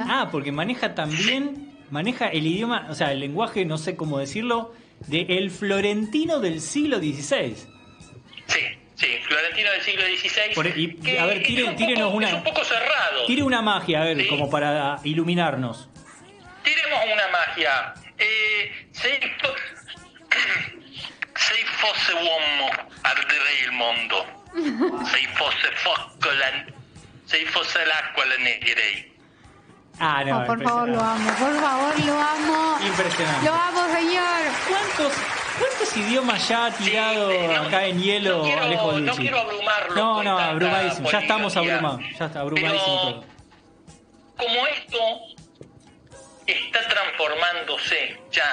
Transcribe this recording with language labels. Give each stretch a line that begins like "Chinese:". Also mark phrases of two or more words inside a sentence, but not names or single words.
Spanish: Ah, porque maneja también, maneja el idioma, o sea, el lenguaje, no sé cómo decirlo, de el florentino del siglo XVI. Sí, florentino del siglo XVI. A ver, tírenos Es un poco cerrado. Tire una magia, a ver, Sí. como para iluminarnos. Tiremos una magia.
Italian: Se fosse uomo arderei il mondo. Se fosse l'acqua la negherei.
Spanish: Ah, no, Oh, por favor, lo amo. Por favor, lo amo. Impresionante. Lo amo, señor. ¿Cuántos idiomas ya ha tirado acá en hielo, Alejo No Lucci? quiero abrumarlo. No, con no, tanta abrumadísimo. Ya estamos poliglotía. abrumados. Ya está abrumadísimo Pero, todo. como esto está transformándose ya